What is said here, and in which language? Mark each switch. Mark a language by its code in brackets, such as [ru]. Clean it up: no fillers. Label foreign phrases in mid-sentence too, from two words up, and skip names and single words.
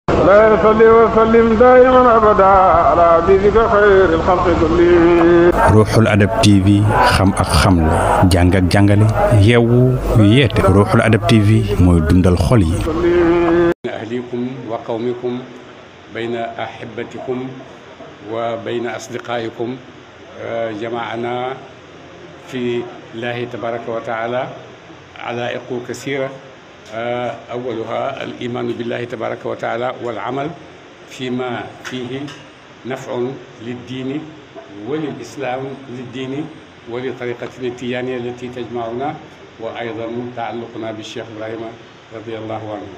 [ar] لا صل وسلم دائما أبدا على حبيبك خير الخلق كلهم. [wo] Ruuxul Adab TV xam ak xamle jàng ak jàngale yeewu yeete Ruuxul Adab TV mooy dundal xol yi. [ar] أهليكم وقومكم بين أحبتكم وبين أصدقائكم جمعنا في الله تبارك وتعالى علائق كثيرة أولها الإيمان بالله تبارك وتعالى والعمل فيما فيه نفع للدين وللإسلام للدين ولطريقتنا التيجانية التي تجمعنا وأيضا تعلقنا بالشيخ إبراهيم رضي الله عنه.